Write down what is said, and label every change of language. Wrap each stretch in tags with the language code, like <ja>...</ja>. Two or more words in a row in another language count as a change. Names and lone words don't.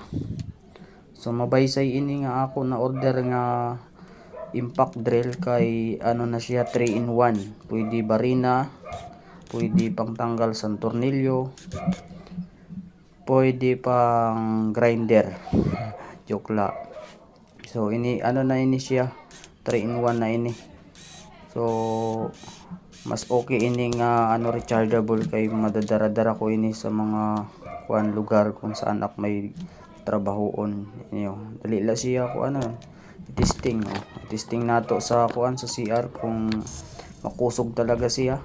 <war>So mabaysay ini nga ako na order nga</war> <en>impact drill</en> <war>kay na siya 3 in 1. Pwede barina, pwede pang tanggal sa tornilyo, pwede pang grinder. Joke la. So ini na ini siya 3 in 1 na ini. So mas okay ini nga rechargeable kay madadara-dara ko ini sa mga kuan lugar kung saan ak may trabahoon inyo. Dali la siya ko testing. Testing nato sa kuan sa CR kung makusog talaga siya.</war>